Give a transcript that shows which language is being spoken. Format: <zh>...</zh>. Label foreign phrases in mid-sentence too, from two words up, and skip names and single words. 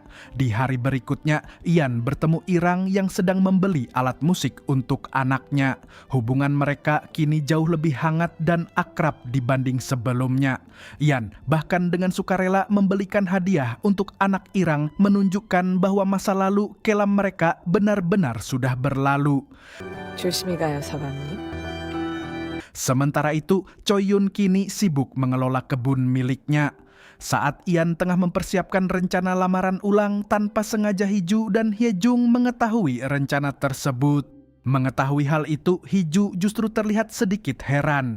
<id>Di hari berikutnya, Ian bertemu Irang yang sedang membeli alat musik untuk anaknya. Hubungan mereka kini jauh lebih hangat dan akrab dibanding sebelumnya. Ian bahkan dengan sukarela membelikan hadiah untuk anak Irang, menunjukkan bahwa masa lalu kelam mereka benar-benar sudah berlalu.</id> <ko>조심히 가요, 서방님.</ko> <id>Sementara itu, Choi Yun kini sibuk mengelola kebun miliknya. Saat Ian tengah mempersiapkan rencana lamaran ulang, tanpa sengaja Hiju dan Hyejung mengetahui rencana tersebut. Mengetahui hal itu, Hiju justru terlihat sedikit heran.</id>